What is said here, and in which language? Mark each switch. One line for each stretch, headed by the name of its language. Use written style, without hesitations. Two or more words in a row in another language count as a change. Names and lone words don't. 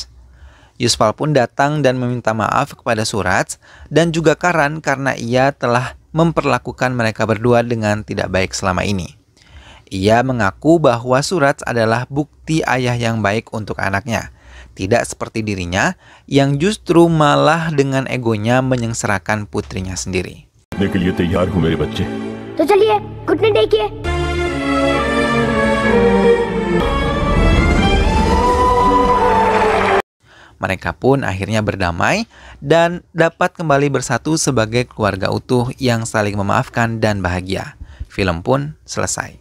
Indonesian: Yaspal pun datang dan meminta maaf kepada Suraj dan juga Karan karena ia telah memperlakukan mereka berdua dengan tidak baik selama ini. Ia mengaku bahwa Suraj adalah bukti ayah yang baik untuk anaknya. Tidak seperti dirinya yang justru malah dengan egonya menyengsarakan putrinya sendiri.
Hindi: के लिए तैयार हूं मेरे बच्चे. तो चलिए घुटने टेकिए।
Indonesian: Mereka pun akhirnya berdamai dan dapat kembali bersatu sebagai keluarga utuh yang saling memaafkan dan bahagia. Film pun selesai.